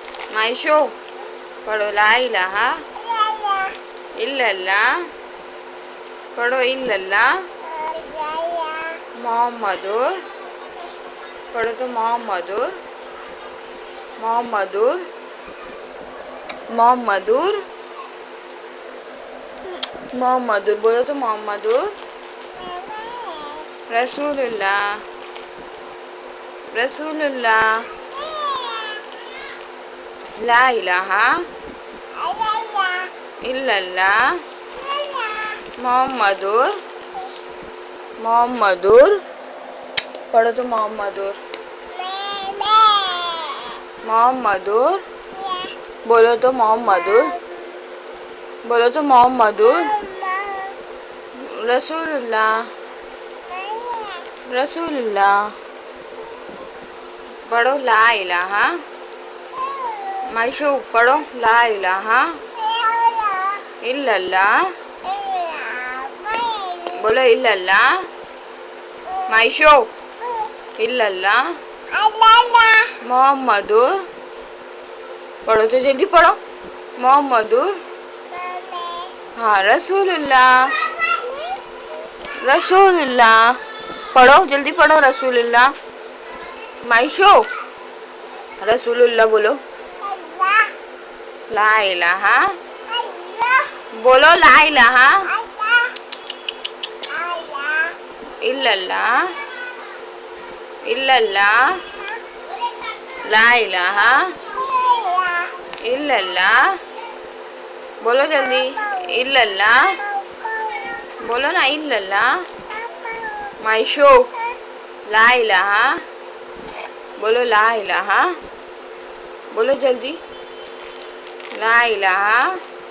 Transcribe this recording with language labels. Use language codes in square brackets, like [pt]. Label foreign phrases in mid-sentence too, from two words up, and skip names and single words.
[ar] माइशो पढ़ो لا إله إلا الله पढ़ो إلا الله محمد [hi] पढ़ो तो [ar] محمد محمد محمد मोहम्मदुर [hi] बोलो तो [ar] محمد رسول الله رسول الله لا إله إلا الله محمد محمد [hi] पढ़ो तो [ar] محمد محمد [hi] बोलो तो [ar] मोहम्मदुर [hi] बोलो तो [ar] محمد رسول الله रसूलुल्लाह पढ़ो لا إله माइशो पढ़ो لا إله إلا الله बोलो इल्लल्लाह माइशो إلا الله محمد [hi] पढ़ो तो जल्दी पढ़ो [ar] मोहम्मदुर हाँ रसूलुल्लाह [hi] रसूलुल्लाह पढ़ो जल्दी पढ़ो रसूलुल्लाह माइशो रसूलुल्लाह बोलो [ar] لا إله बोलो لا إله إلا الله إلا الله لا إله إلا الله [hi] बोलो जल्दी [ar] इल्लल्लाह [hi] बोलो ना [ar] इल्लल्लाह माइशो لا إله बोलो لا إله [hi] बोलो जल्दी [ar] لا إله